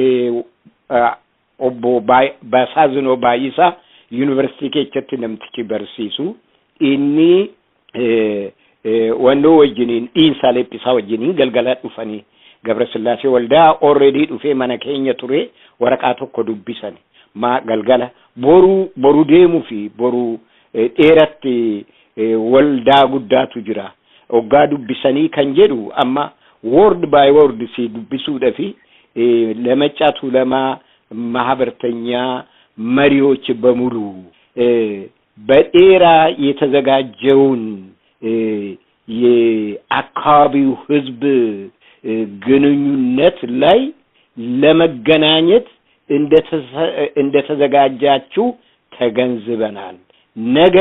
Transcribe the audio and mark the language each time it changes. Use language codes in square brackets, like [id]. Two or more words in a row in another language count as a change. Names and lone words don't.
[om] obbo Basaazinoo Baay'isaa yuunivarsiitii keessatti namtichi barsiisu inni wannoo wajjiniin dhiinsaa lephisaa wajjiniin galgala dhufanii Gabrasillaasee waldaa already dhufee mana keenya ture waraqaa tokko dubbisan galgala boru deemuu fi boru dheeratti waldaa guddaatu jira oggaa dubbisanii kan jedhu amma [en] word by word [om] si dubbisuudha fi [am] ለመጫ ቱለማ ማህበርተኛ መሪዎች በሙሉ በኤራ የተዘጋጀውን የአካባቢው ህዝብ ግንኙነት ላይ ለመገናኘት እንደተዘጋጃችሁ ተገንዝበናል። ነገር